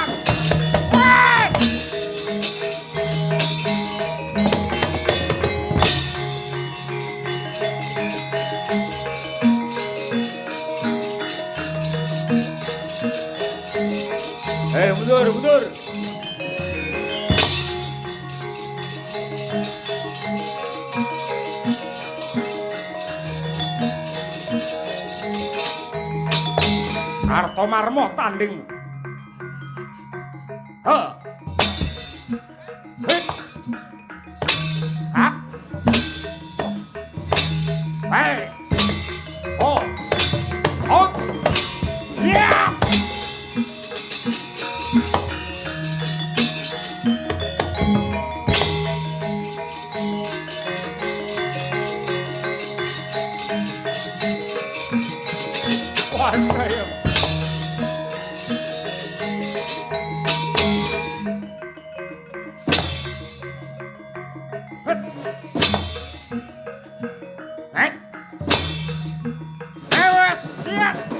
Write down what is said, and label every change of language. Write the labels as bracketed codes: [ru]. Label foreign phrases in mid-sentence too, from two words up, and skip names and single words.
[id] Wah! Mundur, mundur. Kartomarmo tanding. He. Hit. Hap. Hey. Oh. Oh. Yeah. Wah, saya. Awas, siap.